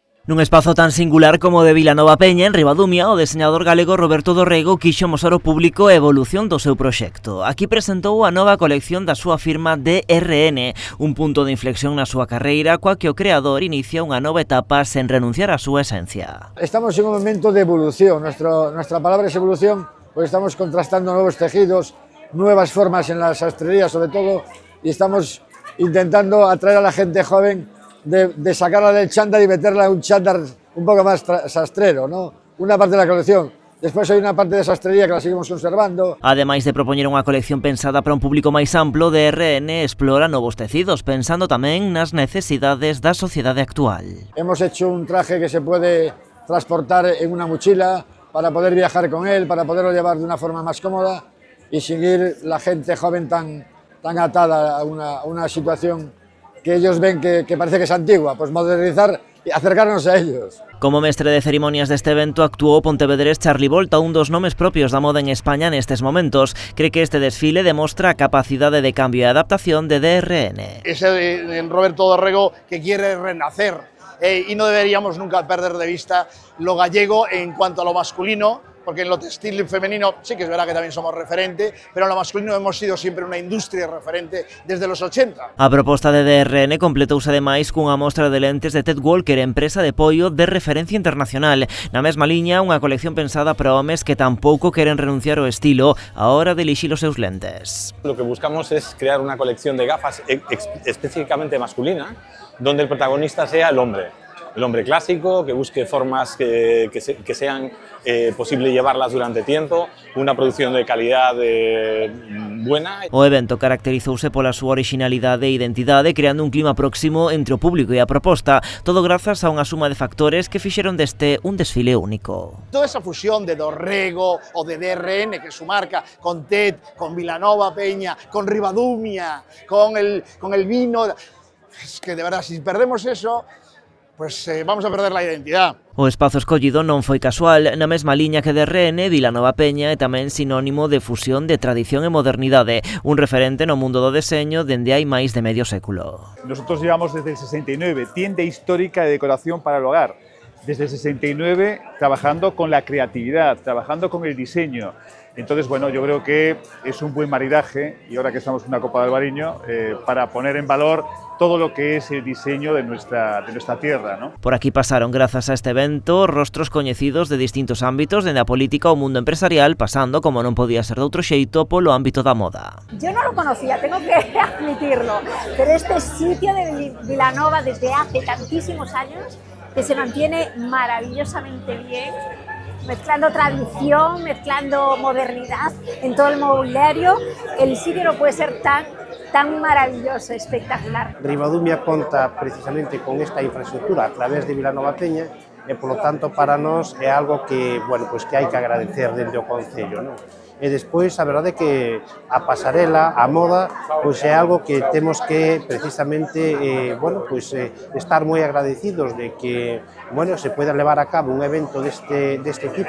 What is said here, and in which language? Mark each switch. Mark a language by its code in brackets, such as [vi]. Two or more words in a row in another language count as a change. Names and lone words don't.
[gl] Nun espazo tan singular como de Vilanova Peña, en Ribadumia, o deseñador galego Roberto Dorrego quixo mostrar ao público a evolución do seu proxecto. Aquí presentou a nova colección da súa firma DRN, un punto de inflexión na súa carreira, coa que o creador inicia unha nova etapa sen renunciar á súa esencia. [es] Estamos en un momento de evolución, nuestra palabra es evolución, porque estamos contrastando nuevos tejidos, nuevas formas en la sastrería sobre todo, y estamos intentando atraer a la gente joven de sacarla del chándal y meterla en un chándal un poco más sastrero, ¿no? Una parte de la colección. [gl] Despois hai unha parte de sastrería que [es] la seguimos conservando. [gl] Ademais de propoñer unha colección pensada para un público máis amplo, DRN explora novos tecidos, pensando tamén nas necesidades da sociedade actual. [es] Hemos hecho un traje que se puede transportar en una mochila para poder viajar con él, para poderlo llevar de una forma más cómoda y sin ir la gente joven tan atada a una situación que ellos ven que parece que es antigua, pues modernizar y acercarnos a ellos. [gl] Como mestre de cerimonias deste evento actuou o pontevedrés Charlie Volta, un dos nomes propios da moda en España nestes momentos. Cree que este desfile demostra a capacidade de cambio e adaptación de DRN. [es] Ese Roberto Dorrego que quiere renacer y no deberíamos nunca perder de vista lo gallego en cuanto a lo masculino, porque en lo textil femenino sí que es verdad que también somos referente, pero en lo masculino hemos sido siempre una industria referente desde los 80. [gl] A proposta de DRN completouse ademais cunha mostra de lentes de Ted Walker, empresa de pollo de referencia internacional. Na mesma liña, unha colección pensada para homes que tampouco queren renunciar ao estilo a hora de elixir os seus lentes. [es] Lo que buscamos es crear una colección de gafas específicamente masculina, donde el protagonista sea el hombre clásico, que busque formas que sean posible llevarlas durante tiempo, una producción de calidad buena. [gl] O evento caracterizouse pola súa originalidade e identidade, creando un clima próximo entre o público e a proposta, todo grazas a unha suma de factores que fixeron deste un desfile único. [es] Toda esa fusión de Dorrego o de DRN, que es su marca, con TED, con Vilanova Peña, con Ribadumia, con el vino, es que de verdad, si perdemos eso, pues vamos a perder la identidad. [gl] O espazo escollido non foi casual, na mesma liña que DRN, Vilanova Peña é tamén sinónimo de fusión de tradición e modernidade, un referente no mundo do deseño dende hai máis de medio século. [es] Nosotros llevamos desde el 69, tienda histórica de decoración para el hogar, desde el 69 trabajando con la creatividad, trabajando con el diseño. Entonces, bueno, yo creo que es un buen maridaje, y ahora que estamos en una Copa del Albariño, para poner en valor todo lo que es el diseño de nuestra tierra, ¿no? Por aquí pasaron, grazas a este evento, rostros coñecidos de distintos ámbitos, dende a política ao mundo empresarial, pasando, como non podía ser de outro xeito, polo ámbito da moda. Yo no lo conocía, tengo que admitirlo, pero este sitio de Vilanova desde hace tantísimos años, que se mantiene maravillosamente bien, mezclando tradición, mezclando modernidad en todo el mobiliario. El sitio no puede ser tan maravilloso, espectacular. [gl] Ribadumia conta precisamente con esta infraestructura a través de Vilanova Peña e, polo tanto, para nós é algo que, [es] bueno, pues [gl] que hai que agradecer dende o Concello, non? E despois, a verdade é que a pasarela, a moda, pois é algo que temos que precisamente, bueno, pois estar moi agradecidos de que, bueno, [es] se pueda [gl] levar a cabo un evento deste tipo.